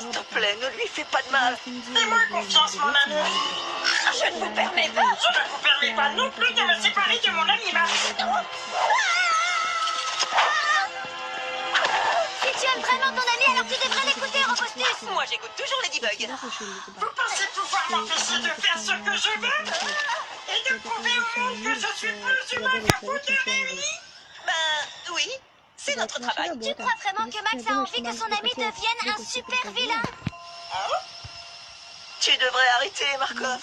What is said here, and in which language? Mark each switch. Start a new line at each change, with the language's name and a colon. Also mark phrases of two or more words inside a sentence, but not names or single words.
French: S'il te plaît, ne lui fais pas de mal. Fais-moi confiance, mon ami. Je ne vous permets pas. Je ne vous permets pas non plus de me séparer de mon ami Max. Si tu aimes vraiment ton ami, alors tu devrais l'écouter, Robustus. Moi, j'écoute toujours Ladybug.
Russian: Всегда слушали тебя.
French: Vous pensez pouvoir m'empêcher de faire ce que je veux? Et de prouver au monde que je suis plus humain que vous deux réunis? Ben oui, c'est notre travail. Tu crois vraiment que Max a envie que son ami devienne un super vilain? Tu devrais arrêter, Markov.